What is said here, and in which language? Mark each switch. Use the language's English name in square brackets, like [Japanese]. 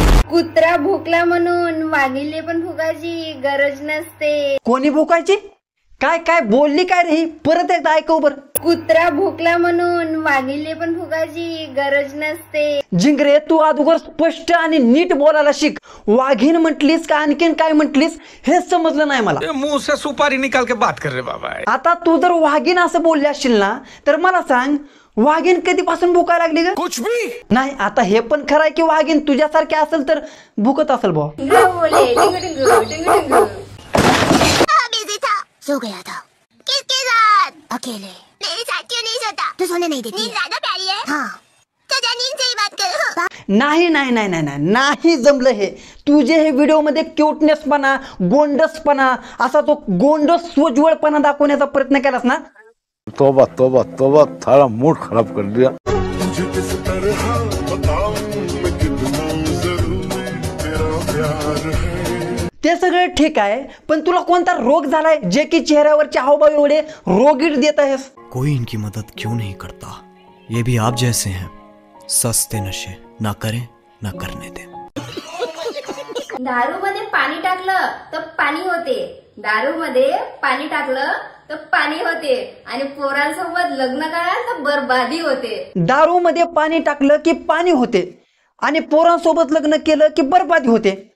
[Marathi] कुत्रा भुकला म्हणून वाघिले पण भुकायची गरज नसते. कोणी भुकायची? काय काय बोलली काय रे? परत एकदा ऐकव बर. कुत्रा भुकला म्हणून वाघिले पण भुकायची गरज नसते. जिंगरे, तू अगोदर स्पष्ट आणि नीट बोलायला शिक. वाघीन म्हटलीस का आणखीन काय म्हटलीस हे समजलं नाही मला. [Hindi] मुंह से सुपारी निकाल के बात कर रे बाबा. [Marathi] आता तू जर वाघीन असं बोलली असशील ना तर मला सांग, वाघीन कधीपासून भुकायला लागली ग? [Hindi] कुछ भी [Marathi] नाही. आता हे पण खरं आहे की वाघीन तुझ्यासारखी असेल तर भुकत असेल भाऊ. [Hindi] सो गया था. किसके साथ? अकेले. मेरे साथ क्यों नहीं सोता? तू सोने नहीं देती. नींद ज्यादा प्यारी है. हाँ. तो जा नींद से ही बात कर. [Marathi] नाही नाही नाही नाही नाही नाही जमलं हे. तुझे हे व्हिडिओ मध्ये क्यूटनेसपणा, गोंडसपणा, असा तो गोंडस सोज्वळपणा दाखवण्याचा प्रयत्न केलास ना. [Hindi] तोबा तोबा तोबा, थारा मूड खराब कर दिया. [Marathi] ते सगळं ठीक आहे, पण तुला कोणता रोग झालाय जे की चेहऱ्यावरचे हावभाव एवढे रोगीट देत आहेस? [Hindi] कोई इनकी मदद क्यों नहीं करता? ये भी आप जैसे हैं, सस्ते नशे ना करें ना करने दें. [Marathi] दारू मध्ये पाणी टाकलं तर पाणी होते. दारू मध्ये पाणी टाकलं तर पाणी होते. आणि पोरांसोबत लग्न करा तर बरबादी होते. दारू मध्ये पाणी टाकलं की पाणी होते आणि पोरांसोबत लग्न केलं की बरबादी होते.